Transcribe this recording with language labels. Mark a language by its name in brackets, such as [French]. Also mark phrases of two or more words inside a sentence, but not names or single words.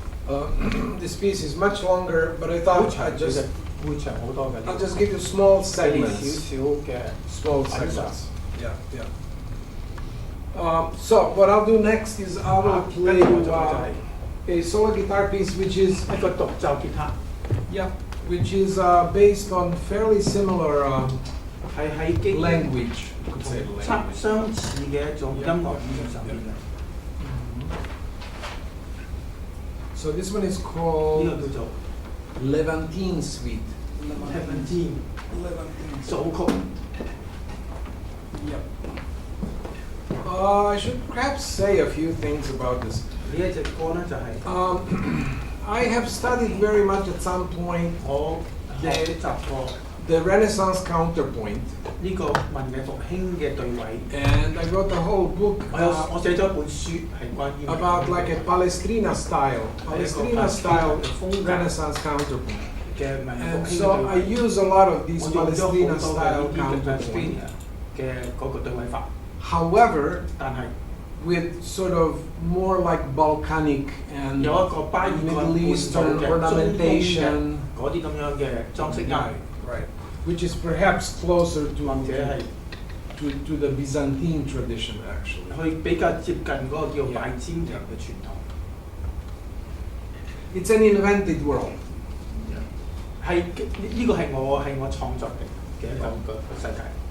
[English] This piece is much longer, but I [Cantonese] 好 [English] thought [Cantonese] 長， [English] I'd [Cantonese] 其實 [English] just [Cantonese] 會長好多嘅。 [English] I'll just give you small [Cantonese] 俾你少 [English] segments. [Cantonese] 少嘅 [English] Small [Cantonese] 品嚐。 [English] segments. Yeah, yeah. So what I'll do next is I will play [Cantonese] 跟住我就係 [English] a solo guitar piece, which is [Cantonese] 一個獨奏吉他， [English] yeah, which is based on fairly similar [Cantonese] 係喺基 [English] language. You could say [Cantonese] 差 [English] language. [Cantonese] 相似嘅一種音樂語言上面嘅。 [English] So this one is [Cantonese] 呢 [English] called [Cantonese] 個叫做 [English] Levantine Suite. [Cantonese] Levantine 組曲。 [English] Yep. I should perhaps say a few things about this. [Cantonese] 呢一隻歌咧就係 [English] I have studied very much at some point [Cantonese] 我學習過 [English] the Renaissance counterpoint, [Cantonese] 呢個文藝復興嘅對位。 [English] and I wrote a whole book [Cantonese] 我寫咗一本書係關於 [English] about like a Palestrina style, Palestrina style Renaissance counterpoint. [Cantonese] 嘅文藝 [English] And [Cantonese] 復興 [English] so I [Cantonese] 嘅對位。 [English] use a lot of these [Cantonese] 我用咗好 [English] Palestrina [Cantonese] 多 [English] style [Cantonese] 嘅呢啲嘅 [English] counterpoint. [Cantonese] 嘅嗰個對位法， [English] However, [Cantonese] 但係 [English] with sort of more like volcanic and [Cantonese] 有一個巴爾幹 [English] Middle [Cantonese] 半島 [English] Eastern [Cantonese] 嘅 [English] ornamentation, [Cantonese] 嗰啲咁樣嘅裝飾音， [English] right, which is perhaps closer [Cantonese] 或者係 [English] to the Byzantine tradition actually. [Cantonese] 去比較接近嗰個叫拜占庭嘅傳統， [English] It's an invented world. [Cantonese] 係呢個係我創作嘅一個世界。